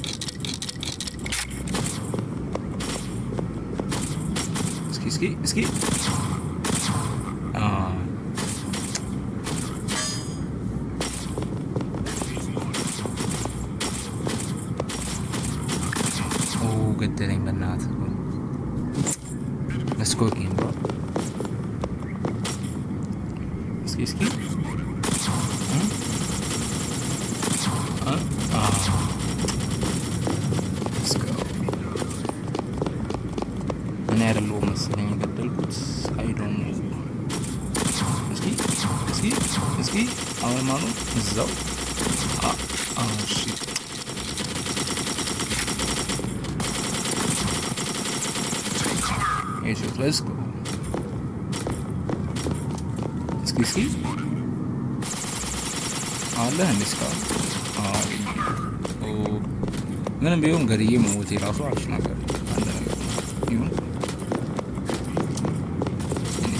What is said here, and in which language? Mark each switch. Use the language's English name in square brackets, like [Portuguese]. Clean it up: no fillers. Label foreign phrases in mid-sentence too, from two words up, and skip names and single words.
[Amharic] እስኪ ገደለኝ በእናትህ። [English] let's go again bro. እስኪ let's go. [Amharic] እኔ አይደለሁም መሰለኝ የገደልኩት። [English] I don't know. [Amharic] እስኪ አሁን ማኑ እዛው [English] shit let's go. [Amharic] እስኪ አለ እንስካው ምንም ቢሆን ገድዬ መሞቴ ራሱ አሪፍ ነገር አንድ ነገር ይሁን።